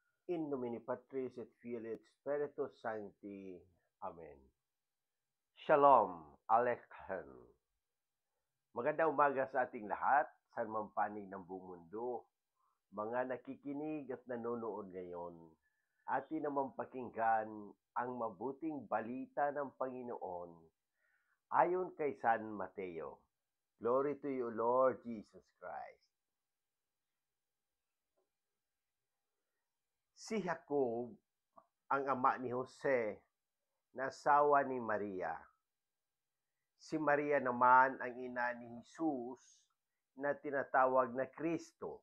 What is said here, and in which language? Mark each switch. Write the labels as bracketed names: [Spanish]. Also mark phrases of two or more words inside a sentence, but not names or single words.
[Latin] In nomine Patris et Filii et Spiritus Sancti. [Hebrew] Amen. Shalom Aleichem. [Filipino] Magandang umaga sa ating lahat, sa mampanig ng buong mundo. Mga nakikinig at nanonood ngayon, atin naman pakinggan ang mabuting balita ng Panginoon ayon kay San Mateo. [English] Glory to you, Lord Jesus Christ. [Filipino] Si Jacob, ang ama ni Jose, na asawa ni Maria. Si Maria naman ang ina ni Jesus na tinatawag na Kristo.